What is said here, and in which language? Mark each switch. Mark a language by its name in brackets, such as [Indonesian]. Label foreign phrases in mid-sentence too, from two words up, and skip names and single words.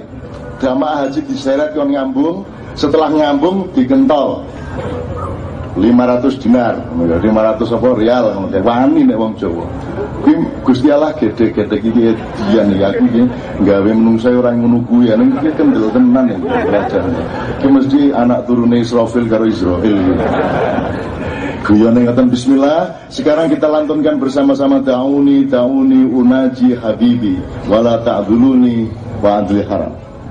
[Javanese] Jamaah haji diseret kon ngambung, setelah ngambung digentol 500 dinar, 500 apa rial, wani nek wong Jawa. Kuwi Gusti Allah gede-gede iki dian iki aku iki gawe menungsa ora ngono kuwi, ning iki kendel tenan ya belajarnya. Ki mesti anak turune Israfil karo Israil. Guyone ngoten bismillah. [Indonesian] Sekarang kita lantunkan bersama-sama [Arabic] دعوني أناجي حبيبي ولا تعذلوني وعذلي حرام.